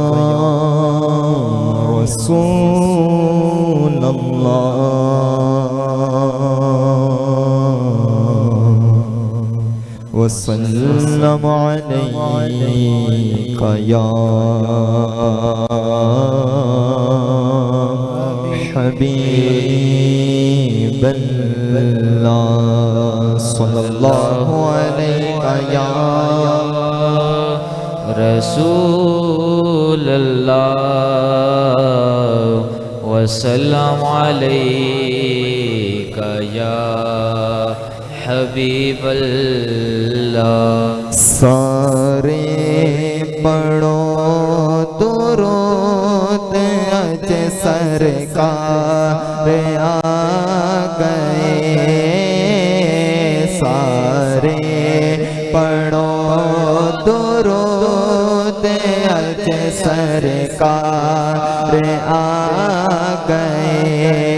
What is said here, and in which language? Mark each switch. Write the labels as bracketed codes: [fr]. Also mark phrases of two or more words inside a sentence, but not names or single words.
[ar] رسول الله وسلم عليك يا حبيب الله صلى الله عليك يا رسول الله وسلم عليك يا حبيب الله. [pa] سارے پڑھو درود اج سرکار آ گئے، سارے پڑھو درود اج سرکار آ گئے,